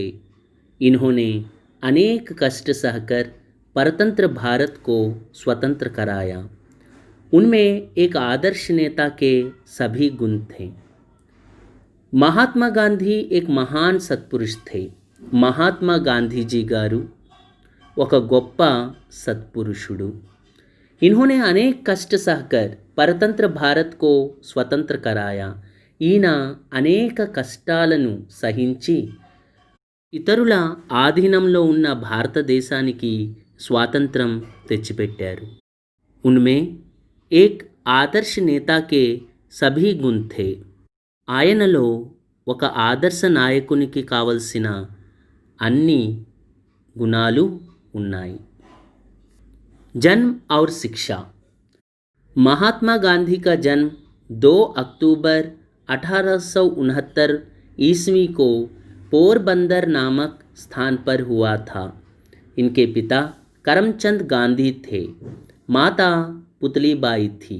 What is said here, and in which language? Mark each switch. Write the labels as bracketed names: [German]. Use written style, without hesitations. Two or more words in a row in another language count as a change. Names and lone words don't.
[Hindi] इन्होंने अनेक कष्ट सहकर परतंत्र भारत को स्वतंत्र कराया. उनमें एक आदर्श नेता के सभी गुण थे. महात्मा गांधी एक महान सत्पुरुष थे. [Telugu] महात्मा गांधीजी गारू ఒక గొప్ప సత్పురుషుడు. [Hindi] इन्होंने अनेक कष्ट सहकर परतंत्र भारत को स्वतंत्र कराया. [Telugu] ఈయన అనేక కష్టాలను సహించి ఇతరుల ఆధీనంలో ఉన్న భారతదేశానికి స్వాతంత్రం తెచ్చిపెట్టారు. [Hindi] उनमें एक आदर्श नेता के सभी गुण थे. [Telugu] ఆయనలో ఒక ఆదర్శ నాయకునికి కావలసిన అన్ని గుణాలు ఉన్నాయి. [Hindi] జన్మ్ और शिक्षा. महात्मा गांधी का जन्म 2 अक्टूबर 1869 ईस्वी को पोरबंदर नामक स्थान पर हुआ था. इनके पिता करमचंद गांधी थे. माता पुतलीबाई थी.